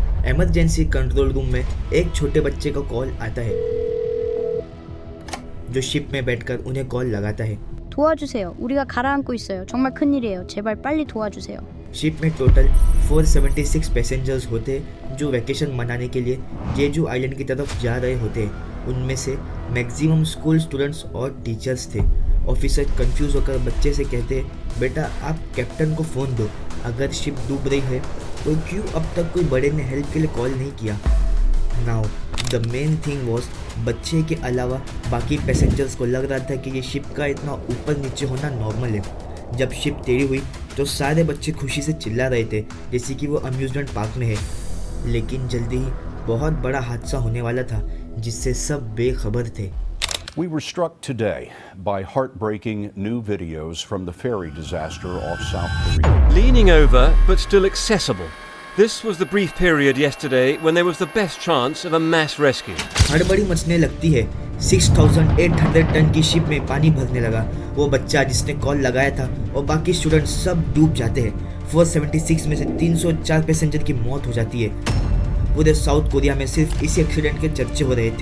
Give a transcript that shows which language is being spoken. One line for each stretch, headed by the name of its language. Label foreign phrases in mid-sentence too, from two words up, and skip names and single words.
English: emergency control room
Hindi: में एक छोटे बच्चे का कॉल आता है जो शिप में बैठकर उन्हें कॉल लगाता है।
Korean: 도와주세요. 우리가 가라앉고 있어요. 정말 큰일이에요. 제발 빨리 도와주세요.
Hindi: शिप में टोटल 476 पैसेंजर्स होते जो वैकेशन मनाने के लिए जेजू आइलैंड की तरफ जा रहे होते। उनमें से
English: maximum school students
Hindi: और टीचर्स थे।
English: officer confuse
Hindi: होकर बच्चे से कहते, बेटा आप कैप्टन को फ़ोन दो, अगर शिप डूब रही है तो क्यों अब तक कोई बड़े ने हेल्प के लिए कॉल नहीं किया।
English: now the main thing was,
Hindi: बच्चे के अलावा बाकी पैसेंजर्स को लग रहा था कि ये शिप का इतना ऊपर नीचे होना नॉर्मल है। जब शिप टेढ़ी हुई तो सारे बच्चे खुशी से चिल्ला रहे थे जैसे कि वो
English: amusement park
Hindi: में है। लेकिन जल्दी ही बहुत बड़ा हादसा होने वाला था जिससे सब बेखबर थे।
English: We were struck today by heartbreaking new videos from the ferry disaster off South Korea. Leaning over but still accessible. This was the brief period yesterday when there was the best chance of a mass rescue.
Hindi: हड़बड़ी मचने लगती है। 6,800 टन की शिप में पानी भरने लगा। वो बच्चा जिसने कॉल लगाया था और बाकी स्टूडेंट सब डूब जाते हैं। 476 में से 304 पैसेंजर की मौत हो जाती है। पूरे साउथ कोरिया में सिर्फ इसी एक्सीडेंट के चर्चे हो रहे थे।